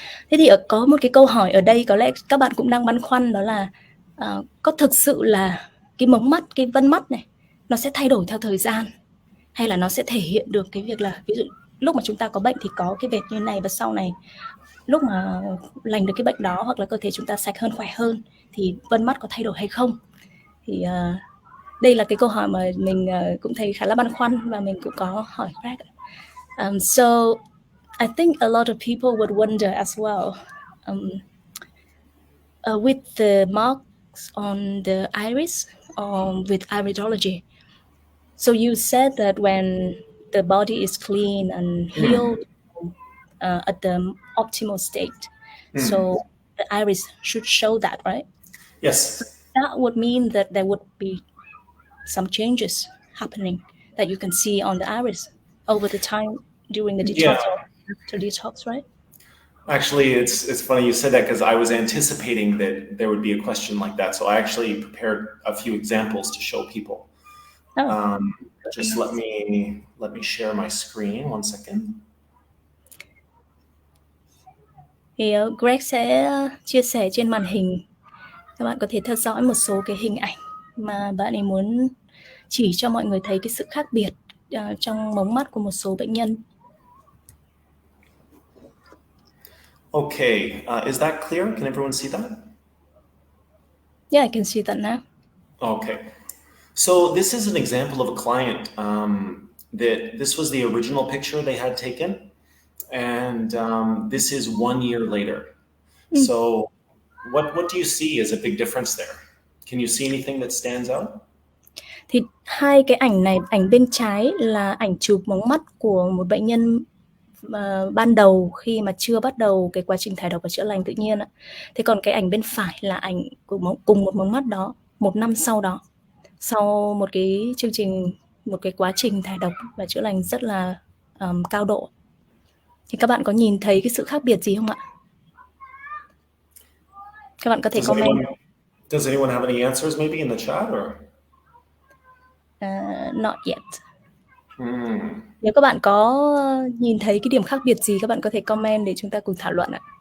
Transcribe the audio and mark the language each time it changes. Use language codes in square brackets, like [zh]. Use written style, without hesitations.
[vi] Thế thì có một cái câu hỏi ở đây có lẽ các bạn cũng đang băn khoăn, đó là có thực sự là cái mống mắt, cái vân mắt này nó sẽ thay đổi theo thời gian, hay là nó sẽ thể hiện được cái việc là ví dụ lúc mà chúng ta có bệnh thì có cái vệt như này, và sau này lúc mà lành được cái bệnh đó hoặc là cơ thể chúng ta sạch hơn, khỏe hơn, thì vân mắt có thay đổi hay không. Thì đây là cái câu hỏi mà mình cũng thấy khá là băn khoăn, và mình cũng có hỏi Greg. [en] So I think a lot of people would wonder as well, with the marks on the iris, with iridology. So you said that when the body is clean and healed at the optimal state, so the iris should show that, right? Yes. That would mean that there would be some changes happening that you can see on the iris over the time during the detox or after detox, right? Actually, it's funny you said that, because I was anticipating that there would be a question like that. So I actually prepared a few examples to show people. Just let me share my screen one second. [vi] Thì Greg sẽ chia sẻ trên màn hình, các bạn có thể theo dõi một số cái hình ảnh mà bạn ấy muốn chỉ cho mọi người thấy cái sự khác biệt trong mống mắt của một số bệnh nhân. [en] Okay, is that clear? Can everyone see that? Yeah, I can see that now. Okay, so this is an example of a client that this was the original picture they had taken, and this is 1 year later. So what do you see as a big difference there? Can you see anything that stands out? [vi] Thì hai cái ảnh này, ảnh bên trái là ảnh chụp mống mắt của một bệnh nhân ban đầu khi mà chưa bắt đầu cái quá trình thải độc và chữa lành tự nhiên. Thế còn cái ảnh bên phải là ảnh của cùng một mống mắt đó 1 năm sau đó, sau một cái chương trình, một cái quá trình thải độc và chữa lành rất là cao độ. Thì các bạn có nhìn thấy cái sự khác biệt gì không ạ? Các bạn có thể comment. [en] Does anyone have any answers maybe in the chat or? Not yet. [vi] Nếu các bạn có nhìn thấy cái điểm khác biệt gì, các bạn có thể comment để chúng ta cùng thảo luận ạ.